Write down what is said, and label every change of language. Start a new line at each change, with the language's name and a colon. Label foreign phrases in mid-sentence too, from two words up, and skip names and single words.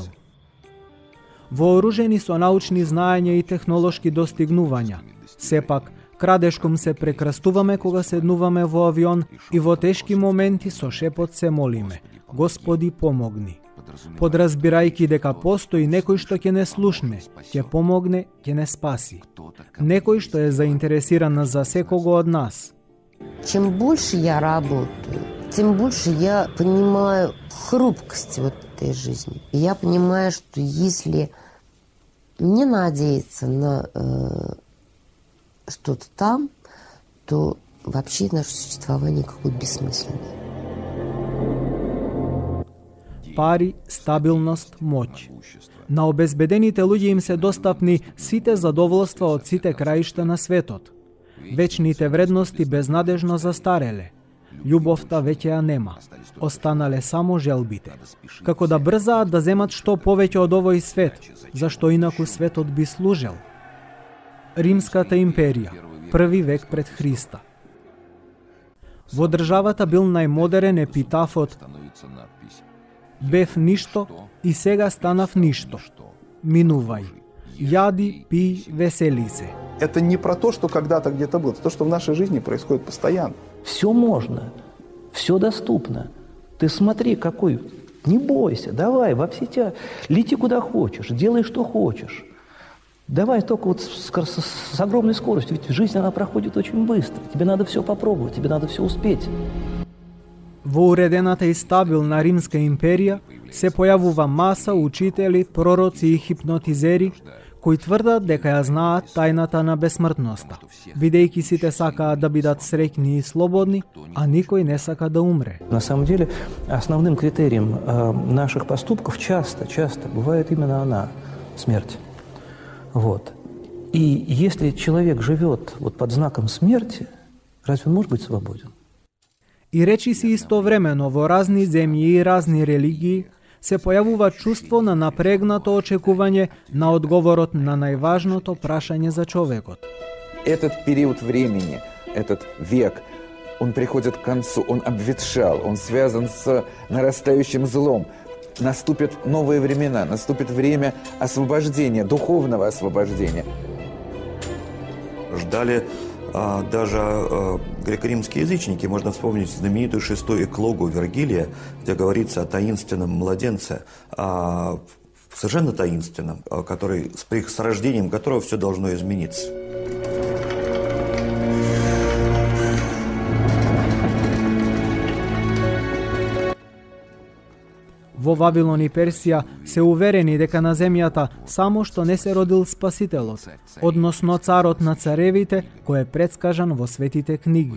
Macedonian: Вооружени со научни знаења и технолошки достигнувања, сепак крадешком се прекрастуваме кога седнуваме во авион и во тешки моменти со шепот се молиме: Господи, помогни. Подразбирајќи дека постои некој што ќе не слушне, ќе помогне, ќе не спаси. Некој што е заинтересиран за секого од нас.
Russian: Чем больше я работаю тем больше я понимаю хрупкость вот этой жизни. Я понимаю, что если не надеяться на что-то там, то вообще наше существование какое-то бессмысленное.
Macedonian: Пари, стабилност, моќ. На обезбедените луѓе им се достапни сите задоволства од сите краишта на светот. Вечните вредности безнадежно застареле. Љубовта веќе ја нема. Останале само желбите. Како да брзаат да земат што повеќе од овој свет, зашто инаку светот би служел. Римската империја, 1 век пред Христа. Во државата бил најмодерен епитафот: бев ништо и сега станав ништо. Минувај. Јади, пи, весели се.
Russian: Это не про то, что когда-то где-то было, это то, что в нашей жизни происходит постоянно. Все можно, все доступно. Ты смотри, какой, не бойся, давай, во все тебя, лети куда хочешь, делай, что хочешь. Давай только вот с огромной скоростью, ведь жизнь, она проходит очень быстро. Тебе надо все попробовать, тебе надо все успеть.
Macedonian: Во уредената и стабилна Римска империја се појавува маса учители, пророци и хипнотизери кои тврдат дека ја знаат тајната на бесмртноста, бидејќи сите сакаат да бидат среќни и слободни, а никој не сака да умре.
Russian: На самом деле, основным критерием наших поступков часто бывает именно она, смерть. Вот. И если человек живет вот под знаком смерти, разве он может быть свободен?
Macedonian: И речиси истовремено во разни земји и разни религии се појавува чувство на напрегнато очекување на одговорот на најважното прашање за човекот.
Russian: Этот период времени, этот век, он приходит к концу, он обветшал, он связан с нарастающим злом. Наступят новые времена, наступит время освобождения, духовного освобождения. Ждали даже греко-римские язычники. Можно вспомнить знаменитую 6-ю эклогу Вергилия, где говорится о таинственном младенце, совершенно таинственном, с рождением которого все должно измениться.
Macedonian: Во Вавилон и Персија се уверени дека на земјата само што не се родил Спасителот, односно царот на царевите, кој е предскажан во светите книги.